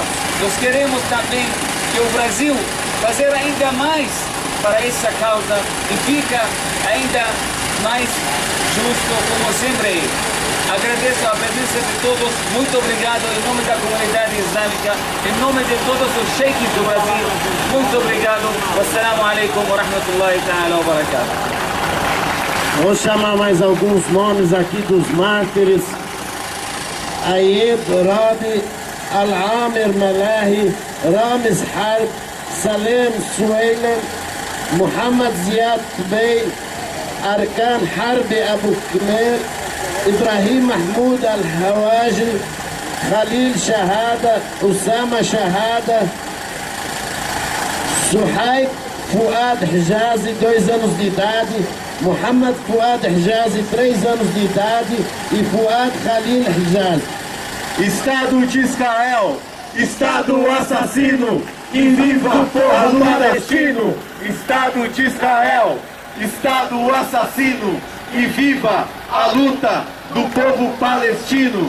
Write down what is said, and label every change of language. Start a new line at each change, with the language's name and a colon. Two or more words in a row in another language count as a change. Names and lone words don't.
Portuguese: Nós queremos também que o Brasil fazer ainda mais para essa causa e fica ainda mais justo como sempre é. Agradeço a presença de todos, muito obrigado em nome da comunidade islâmica, em nome de todos os sheikhs do Brasil, muito obrigado.
Arabic: والسلام عليكم ورحمة الله تعالى وبركاته.
Portuguese: Vou chamar mais alguns nomes aqui dos mártires. Ayed Rabi, Al-Amir Malahi, Ramiz Harb, Salem Suwailan, Muhammad Ziad Bey, Arkan Harbi Abu Khmer, Ibrahim Mahmoud Al-Hawaji, Khalil Shahada, Usama Shahada, Suhaib Fuad Hijazi, 2 anos de idade, Muhammad Fuad Hijazi, 3 anos de idade, e Fuad Khalil Hijazi. Estado de Israel, Estado assassino, e viva o povo palestino! Estado de Israel, Estado assassino, e viva a luta do povo palestino!